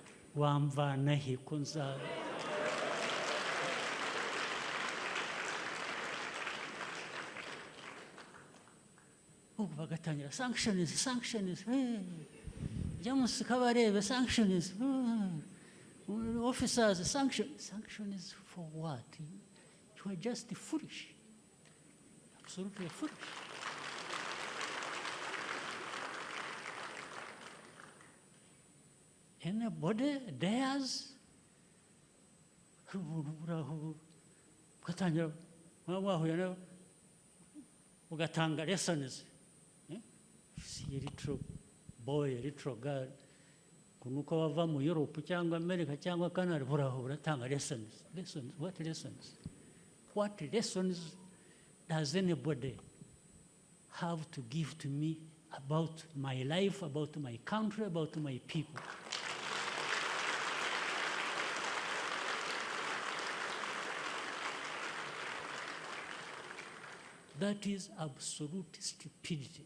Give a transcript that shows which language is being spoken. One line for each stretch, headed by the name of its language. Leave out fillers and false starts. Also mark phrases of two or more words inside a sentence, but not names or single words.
Kinyarwanda: wamvana he ko nza ubu bagatangira sanctions James kabarebe
English: sanctions officers sanctions for what? You are just foolish, absolutely foolish. Anybody dares
Kinyarwanda: ugatangira wahuye ugatanga lessons.
English: See a little boy, a little girl,
Kinyarwanda: kunuka wava mu Europe cyangwa America cyangwa Canada, uratanga lessons.
English: Lessons? What lessons? What lessons does anybody have to give to me about my life, about my country, about my people? That is absolute stupidity.